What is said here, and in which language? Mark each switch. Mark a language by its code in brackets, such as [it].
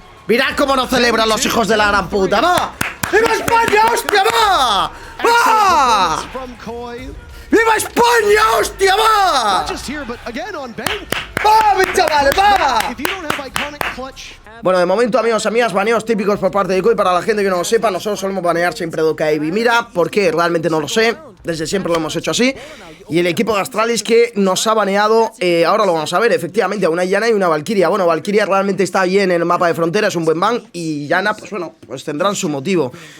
[es] Mirad cómo nos celebran los hijos de la gran puta, va. ¡Viva España, hostia, va! ¡Va! ¡Viva España, hostia, va! [en] Not just here, but again on bank. [es] ¡Va, chavales, va! [en] If you don't have iconic clutch. [es] Bueno, de momento, amigos, amigas, baneos típicos por parte de COI. Para la gente que no lo sepa, nosotros solemos banear siempre Doka y Mira. ¿Por qué? Realmente no lo sé. Desde siempre lo hemos hecho así. Y el equipo de Astralis que nos ha baneado, ahora lo vamos a ver, efectivamente, a una Yana y una Valkyria. Bueno, Valkyria realmente está bien en el mapa de Frontera, es un buen ban. Y Yana, pues bueno, pues tendrán su motivo.